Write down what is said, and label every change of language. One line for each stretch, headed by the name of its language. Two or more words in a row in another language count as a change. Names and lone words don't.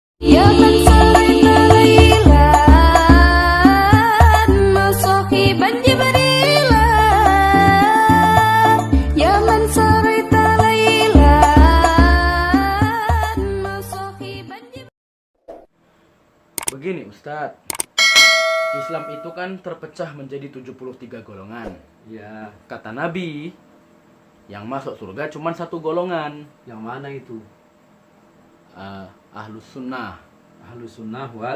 Arabic: يا من سريت ليلا مصاحبا جبريلا. يا من سريت ليلا مصاحبا جبريلا.
Indonesian: Begini Ustadz, Islam itu kan terpecah menjadi 73 golongan. Ya, Kata Nabi, yang masuk surga cuma satu golongan, yang mana itu? Ahlus Sunnah Ahlus sunnah wal